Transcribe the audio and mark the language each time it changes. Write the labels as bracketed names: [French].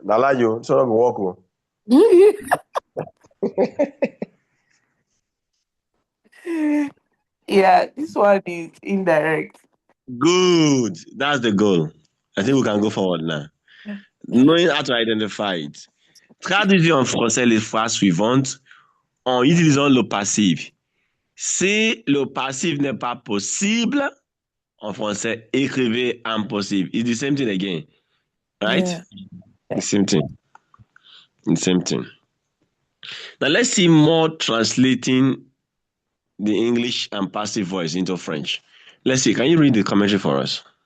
[English] Nalayo, son of Woko. yeah, this one is indirect. Good. That's the goal. I think we can go forward now. Knowing how to identify it. [French] Traduisez en français les phrases suivantes en utilisant le passif. Si le passif n'est pas possible, en français, écrivez impossible. [English] It's the same thing again, right? Yeah. The same thing. The same thing. Now let's see more translating the English and passive voice into French. Let's see. Can you read the commentary for us?